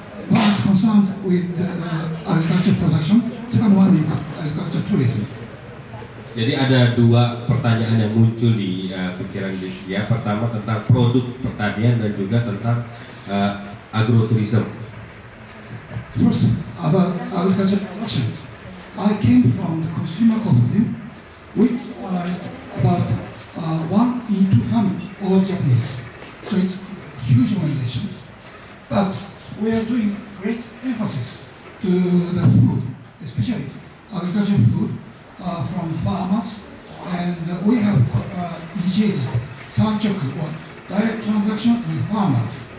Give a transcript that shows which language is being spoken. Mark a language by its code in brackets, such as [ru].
[en] One is concerned with agriculture production. Second one is agriculture tourism. [id] Jadi ada 2 pertanyaan yang muncul di pikiran dia. Pertama tentang produk pertanian dan juga tentang agroturism. [en] First, about agriculture production. I came from the consumer cooperative, which organized about 1 in 2 families, all Japanese. So it's a huge organization. But we are doing great emphasis to the food, especially agricultural food from farmers, and we have initiated Sanchoku, or direct transaction with farmers.